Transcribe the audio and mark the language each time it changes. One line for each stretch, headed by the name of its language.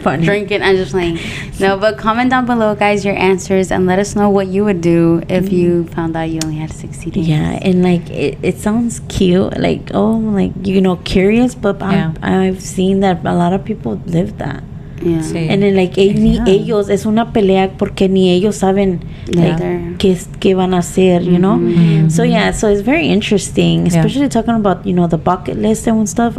English: Funny. Drinking and just playing. No, but comment down below, guys, your answers and let us know what you would do if you found out you only had 60 days. Yeah, and like it sounds cute, like curious, but I've seen that a lot of people live that. Yeah.
Spanish: Sí.
English: And then like
Spanish: ni ellos es una pelea porque ni ellos saben
English: like
Spanish: qué van a hacer,
English: you know. So yeah, so it's very interesting, especially talking about, you know, the bucket list and stuff.